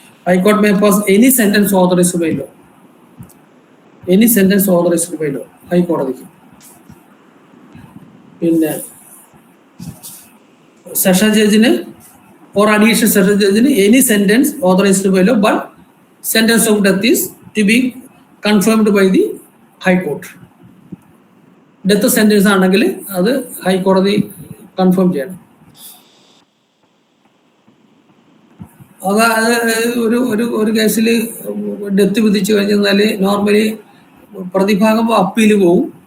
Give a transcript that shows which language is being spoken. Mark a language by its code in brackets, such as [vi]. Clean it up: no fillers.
[en] High court may pass any sentence authorised by law. Any sentence authorised by law ഹൈക്കോടതിക്ക്. പിന്നെ session ജഡ്ജിന് or additional session judge any sentence authorized by law, but sentence of death is to be confirmed by the High Court. [ml] Death sentence ആണെങ്കിൽ അത് ഹൈക്കോടതി confirm ചെയ്യണം. അത് ഒരു കേസിൽ death വിധിച്ചു കഴിഞ്ഞാൽ നോർമലി പ്രതിഭാഗം അപ്പീൽ പോവും.